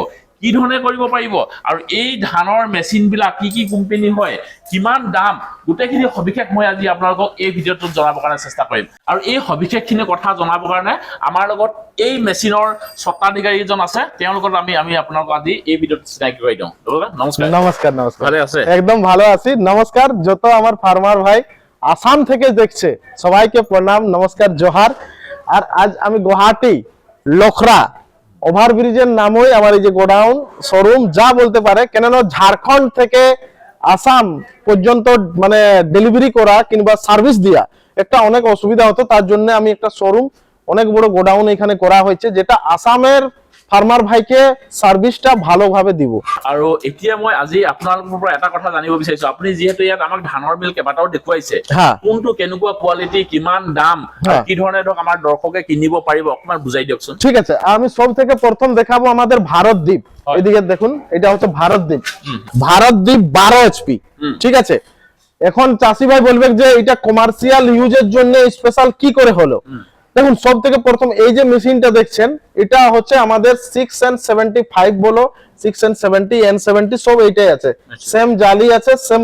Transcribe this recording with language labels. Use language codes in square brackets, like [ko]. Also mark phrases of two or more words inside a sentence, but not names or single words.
[as] কি ধৰণে কৰিব পাৰিব আৰু এই ধানৰ মেচিন বিলাক কি কোম্পানী হয়, কিমান দাম, গোটেইখিনি সবিশেষ মই আজি আপোনালোকক এই ভিডিঅ'টোত জনাবৰ কাৰণে চেষ্টা কৰিম। আৰু এই সবিশেষখিনি কথা জনাবৰ কাৰণে আমাৰ লগত এই মেচিনৰ স্বত্বাধিকাৰীজন আছে, তেওঁলোকৰ আমি আপোনালোকক আজি এই ভিডিঅ'ত চিনাকি কৰি দিওঁ। নমস্কাৰ। [bn] নমস্কার নমস্কার, [as] ভালে আছে? [bn] একদম ভালো আছি। নমস্কার যত আমার ফার্মার ভাই আসাম থেকে দেখছে সবাইকে প্রণাম, নমস্কার, জোহার। আর আজ আমি গুয়াহাটি লখরা ওভারব্রিজের নামই আমার এই যে গোডাউন শোরুম যা বলতে পারে, কেননা ঝাড়খণ্ড থেকে আসাম পর্যন্ত মানে ডেলিভারি করা কিংবা সার্ভিস দিয়া একটা অনেক অসুবিধা হতো, তার জন্য আমি একটা শোরুম অনেক বড় গোডাউন এখানে করা হয়েছে, যেটা আসামের ফার্মার ভাইকে সার্ভিসটা ভালোভাবে দিব। [as] আৰু এতিয়া মই আজি আপোনালোকৰ পৰা এটা কথা জানিব বিচাৰিছো, আপুনি যিহেতু ইয়াত আমাক ধানৰ মিল কেইবাটাও দেখুৱাইছে, কোনটো কেনেকুৱা কোৱালিটি, কিমান দাম, কি ধৰণে ধৰক আমাৰ দৰ্শকে কিনিব পাৰিব অকমান বুজাই দিয়কচোন। [bn] ঠিক আছে, আমি সব থেকে প্রথম দেখাবো আমাদের ভারতদ্বীপ। এদিকে দেখুন, এটা হচ্ছে ভারতদ্বীপ। ভারতদ্বীপ 12 এইচপি। ঠিক আছে, এখন চাষি ভাই বলবে যে এটা [en] commercial use [bn] জন্য স্পেশাল কি করে হলো। দেখুন, সব থেকে প্রথম এই যে মেশিনটা দেখছেন, এটা হচ্ছে আমাদের 6N75 বলো, 6N70 N70 সব এইটাই আছে, সেম জালি আছে, সেম।